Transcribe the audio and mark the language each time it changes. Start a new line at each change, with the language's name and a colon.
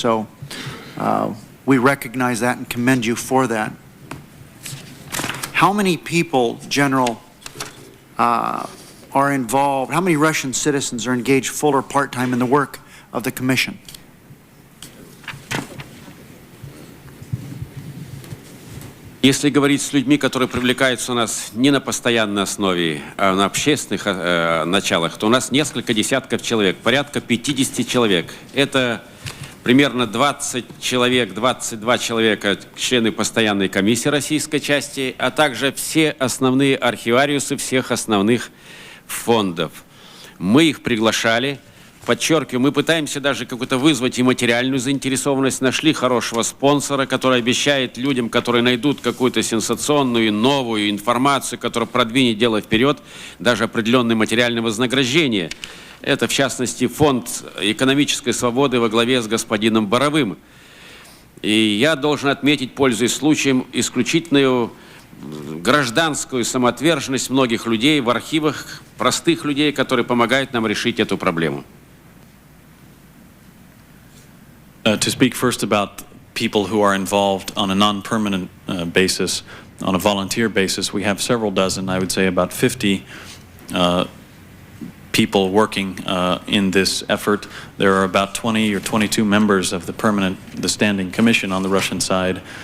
English: So we recognize that and commend you for that. How many people, General, are involved, how many Russian citizens are engaged full or part-time in the work of the Commission?
Russian: Если говорить с людьми, которые привлекаются у нас не на постоянной основе, а на общественных началах, то у нас несколько десятков человек, порядка 50 человек. Это примерно 20 человек, 22 человека, члены постоянной комиссии российской части, а также все основные архивариусы всех основных фондов. Мы их приглашали. Подчеркиваю, мы пытаемся даже какую-то вызвать и материальную заинтересованность. Нашли хорошего спонсора, который обещает людям, которые найдут какую-то сенсационную, новую информацию, которая продвинет дело вперед, даже определенное материальное вознаграждение. Это, в частности, Фонд экономической свободы во главе с господином Боровым. И я должен отметить, пользуясь случаем, исключительную гражданскую самоотверженность многих людей в архивах, простых людей, которые помогают нам решить эту проблему.
English: To speak first about people who are involved on a non-permanent basis, on a volunteer basis, we have several dozen, I would say about 50 people working in this effort. There are about 20 or 22 members of the Standing Commission on the Russian side.